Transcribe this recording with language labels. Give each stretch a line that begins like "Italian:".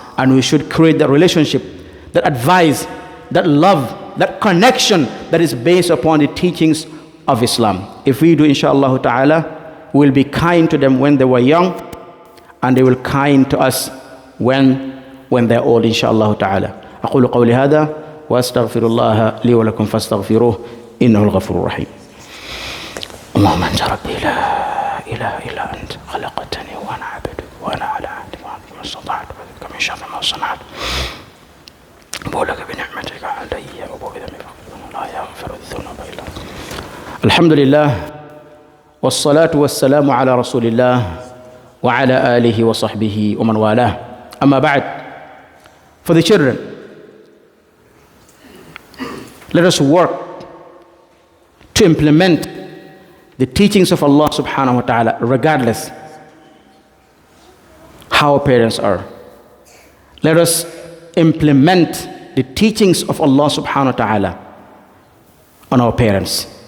English: And we should create that relationship, that advice, that love, that connection that is based upon the teachings of Islam. If we do, inshallah ta'ala, we'll be kind to them when they were young, and they will kind to us when they're old, inshallah ta'ala.
Arabic: أقول قولي هذا وأستغفر الله لي ولكم فاستغفروه إنه الغفور الرحيم. اللهم أنت ربي لا إله إلا أنت خلقتني وأنا عبدك وأنا على عهدك وعهدك ما استطعت وبك من شر ما صنعت. أبو لك بنعمتك علي وأبو بذنبي لا يغفر الذنوب إلا أنت. الحمد لله والصلاة والسلام على رسول الله وعلى آله وصحبه ومن والاه. أما بعد.
English: For the children, let us work to implement the teachings of Allah subhanahu wa ta'ala, regardless how our parents are. Let us implement the teachings of Allah subhanahu wa ta'ala on our parents.